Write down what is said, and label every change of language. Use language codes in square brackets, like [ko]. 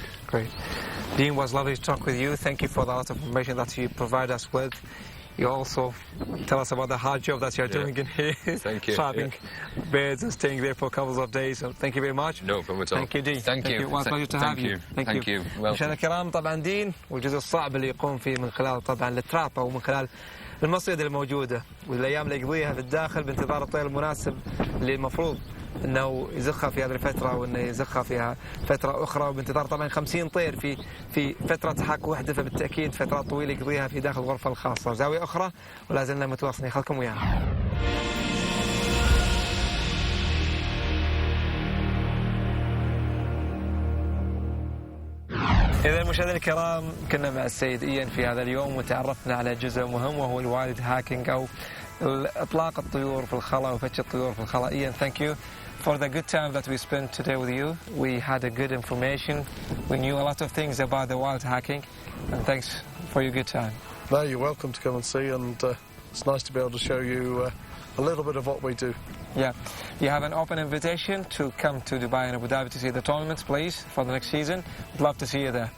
[en] Great. Dean, it was lovely to talk with you. Thank you for the lot of information that you provide us with. You also tell us about the hard job that you're doing in here. Thank you. Trapping birds and staying there for a couple of days. So thank you very much. No problem at all. Thank you, Dean. Thank you. It was a pleasure to have you. Thank you. [ar] مشاهدينا الكرام، طبعا دين والجزء الصعب اللي يقوم فيه من خلال طبعا التراب او من خلال المصيدة الموجودة والايام اللي يقضيها في الداخل بانتظار الطير المناسب اللي المفروض انه يزخها في هذه الفتره وانه يزخها فيها فتره اخرى، وبانتظار طبعا 50 طير في فتره حك واحده، فبالتاكيد فترات طويله يقضيها في داخل الغرفه الخاصه. زاويه اخرى ولا زلنا متواصلين، خلكم ويانا. إذا مشاهدينا الكرام، كنا مع السيد إيان في هذا اليوم وتعرفنا على جزء مهم وهو الوايلد هاكينج أو إطلاق الطيور في الخلاء وفتش الطيور في الخلاء. [en] Ian, thank you for the good time that we spent today with you. We had a good information. We knew a lot of things about the wild hacking, and thanks for your good time. No, you're welcome to come and see, and it's nice to be able to show you a little bit of what we do. Yeah, you have an open invitation to come to Dubai and Abu Dhabi to see the tournaments, please, for the next season. We'd love to see you there.